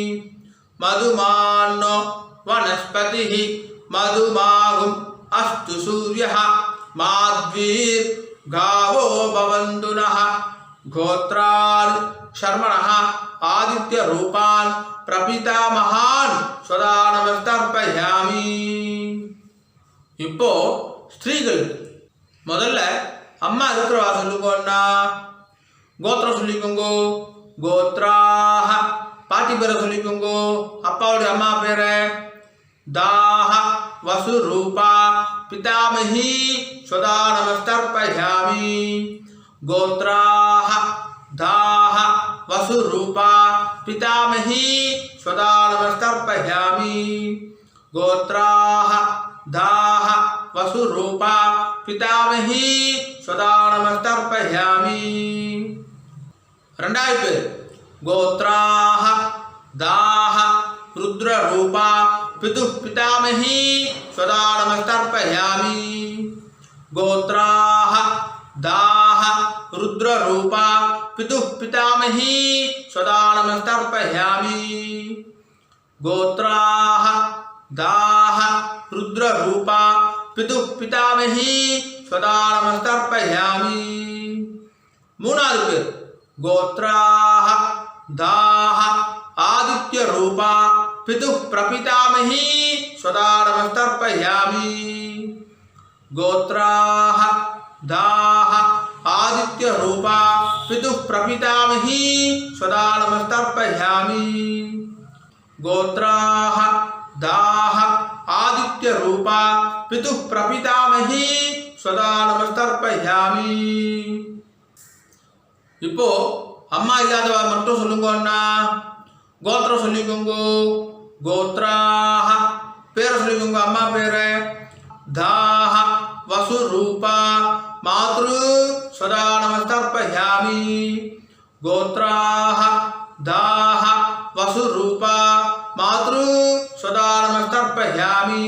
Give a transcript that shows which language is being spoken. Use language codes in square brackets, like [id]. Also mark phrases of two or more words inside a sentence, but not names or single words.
[sa] मधुमान्नो वनस्पतिः मधुमागुम् अस्तु सूर्यः माध्वीर् गावो भवन्तु नः गोत्रान् शर्मणः आदित्य रूपान् प्रपितामहान् स्वदानमस्तर्पयामि [ta] இப்போ ஸ்திரீகள் முதல்ல அம்மா இருக்கிறவா சொல்லுங்கண்ணா கோத்திரம் சொல்லிக்கோங்க கோத்ராஹ பாட்டி பேரை சொல்லிக்கோங்க அப்பாவுடைய அம்மா பேரை [sa] दाह वसुरूपा पितामही स्वदानमस्तर्पयामि गोत्राः दाह वसुरूपा पितामही स्वदानमस्तर्पयामि गोत्राः दाह वसुरूपा पितामही स्वदानमस्तर्पयामि [ta] ரெண்டாவது பேர் [sa] गोत्राः दाह रुद्ररूपा पितुः पितामही स्वदानमस्तर्पयामि गोत्राः दाह रुद्ररूपा पितुः पितामही स्वदानमस्तर्पयामि गोत्राः दाह रुद्ररूपा पितुः पितामही स्वदानमस्तर्पयामि [ta] மூணாவது பேர் [sa] गोत्राः दाह आदित्य रूपा पितुः प्रपितामही स्वदानमस्तर्पयामि गोत्राः दाह आदित्य रूपा पितुः प्रपितामही स्वदानमस्तर्पयामि गोत्राः दाह आदित्य रूपा पितुः प्रपितामही स्वदानमस्तर्पयामि [ta] இப்போ அம்மா இல்லாதவ மட்டும் சொல்லுங்க அண்ணா. கோத்திரம் சொல்லிக்கோங்க. கோத்ராஹ. பேரை சொல்லிக்கோங்க, அம்மா பேரை. [sa] दाह वसु रूपा मातृ सदा नमस्तर्पयामि. गोत्राः दाह वसु रूपा मातृ सदा नमस्तर्पयामि.